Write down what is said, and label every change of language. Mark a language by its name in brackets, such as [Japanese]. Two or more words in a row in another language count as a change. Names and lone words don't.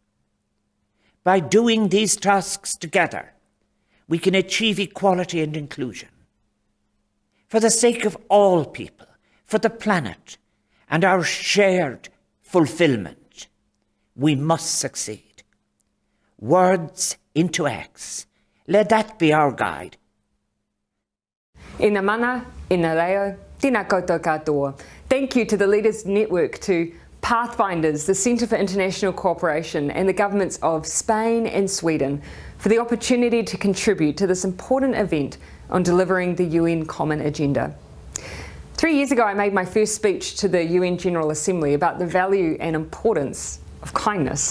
[English] By doing these tasks together, we can achieve equality and inclusion. For the sake of all people, for the planet, and our shared fulfillment, we must succeed. Words into acts. Let that be our guide. [Māori] Ina mana, ina reo, tēnā koutou katoa. [English] Thank you to the Leaders Network, to Pathfinders, the Centre for International Cooperation, and the governments of Spain and Sweden for the opportunity to contribute to this important event on delivering the UN Common Agenda. 3 years ago, I made my first speech to the UN General Assembly about the value and importance of kindness.